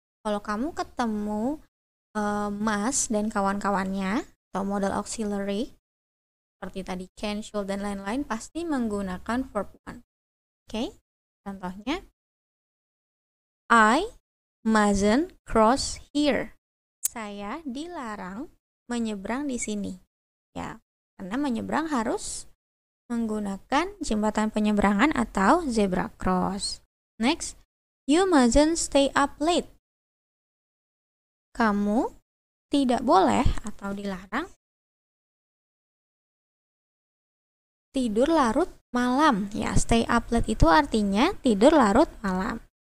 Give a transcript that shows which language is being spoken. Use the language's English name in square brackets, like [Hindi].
[Indonesian] Kalau kamu ketemu must dan kawan-kawannya, atau modal auxiliary, seperti tadi can, should, dan lain-lain, pasti menggunakan verb one. [English] Oke, contohnya, I mustn't cross here. [Indonesian] Saya dilarang menyeberang di sini. Ya, karena menyeberang harus menggunakan jembatan penyeberangan atau zebra cross. [English] Next, you mustn't stay up late. [Indonesian] Kamu tidak boleh atau dilarang tidur larut malam. Ya, [English] stay up late [Indonesian] itu artinya tidur larut malam.